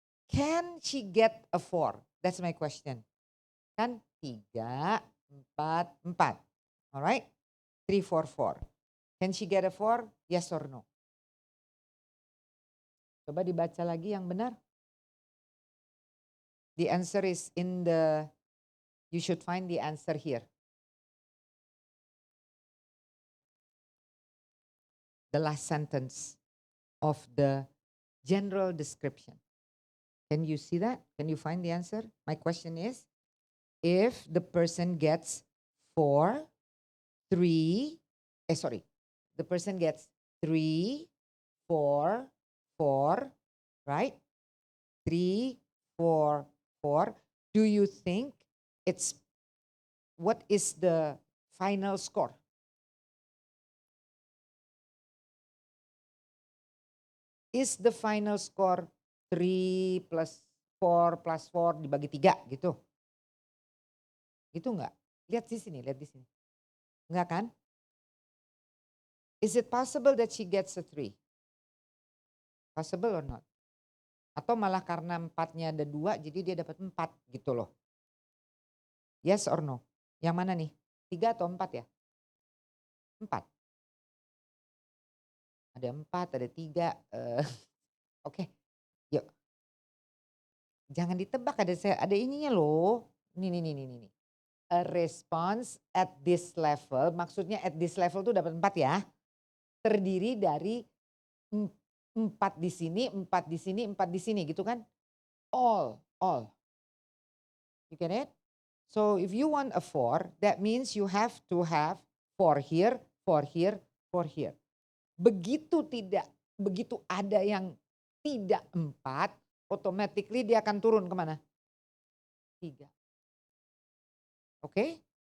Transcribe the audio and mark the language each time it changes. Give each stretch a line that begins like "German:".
English: Can she get a 4? That's my question.
Indonesian: Kan
English: 3, 4, 4. Alright? 3, 4, 4. Can she get a 4? Yes or no?
Indonesian: Coba dibaca lagi yang benar.
English: The answer is you should find the answer here. The last sentence of the general description. Can you see that? Can you find the answer? My question is, if the person gets 4, 3, the person gets 3, 4, 4, right? 3, 4, 4. Do you think what is the final score? Is the final score 3 plus 4 plus 4
Indonesian: dibagi 3 gitu? Gitu enggak? Lihat di sini. Enggak kan?
English: Is it possible that she gets a 3? Possible or not?
Indonesian: Atau malah karena 4-nya ada 2 jadi dia dapat 4 gitu loh.
English: Yes or no?
Indonesian: Yang mana nih? 3 atau 4 ya? 4. Ada 4, ada 3. Oke, yuk. Jangan ditebak, ada ininya loh. Nih.
English: A response at this level,
Indonesian: maksudnya
English: at this level
Indonesian: tuh dapat 4 ya. Terdiri dari 4 di sini, 4 di sini, 4 di sini gitu kan.
English: All. You get it? So if you want a 4, that means you have to have 4 here, 4 here, 4 here.
Indonesian: Begitu ada yang tidak 4, automatically dia akan turun kemana? 3. Oke?